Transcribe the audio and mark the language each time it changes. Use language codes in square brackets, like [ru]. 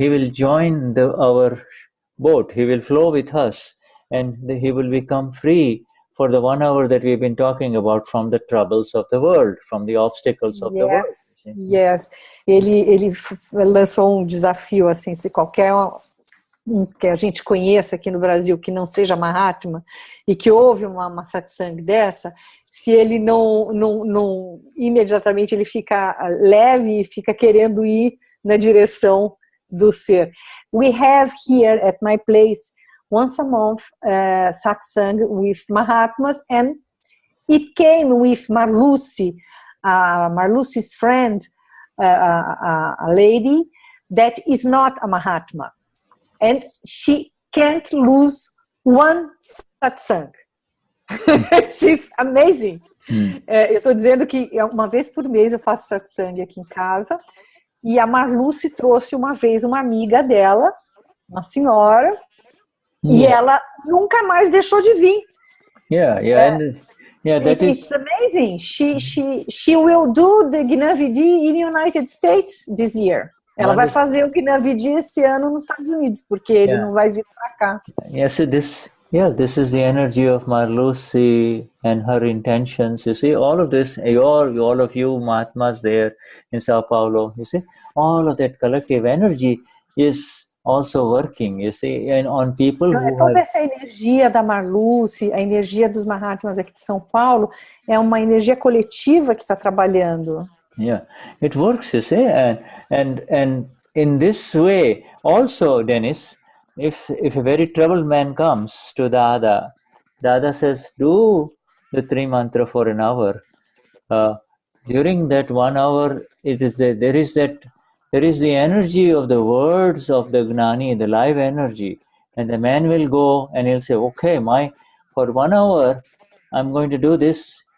[en] join our boat, he will flow with us, and he will become free for the 1 hour that we've been talking about from the troubles of the world, from the obstacles of the world. [pt] Yes, ele lançou desafio, assim, se qualquer que a gente conheça aqui no Brasil que não seja Mahatma e que houve uma satsang dessa, se ele não imediatamente ele fica leve e fica querendo ir na direção do ser. [en] We have here at my place once a month satsang with Mahatmas, and it came with Marluce, Marluce's friend, a lady that is not a Mahatma, and she can't lose one satsang. She's amazing. [pt] Eu estou dizendo que uma vez por mês eu faço satsang aqui em casa, e a Marluce trouxe uma vez uma amiga dela, uma senhora, e ela nunca mais deixou de vir. [en] It's amazing. She will do the Gnani Vidhi in United States this year. [pt] Ela vai fazer o Gnani Vidhi esse ano nos Estados Unidos, porque ele não vai vir para cá. [en] So this is the energy of Marluce and her intentions. You see, all of this, all of you Mahatmas there in Sao Paulo, you see, all of that collective energy is also working, you see, and on people who [pt] toda essa energia da Marluce, a energia dos Mahatmas aqui de São Paulo, é uma energia coletiva que está trabalhando. [en] It works, you see, and in this way, also, Denize, if a very troubled man comes to Dada says, do the Trimantra for an hour. During that 1 hour, there is the energy of the words of the Gnani, the live energy, and the man will go and he'll say, okay, for 1 hour, I'm going to do this.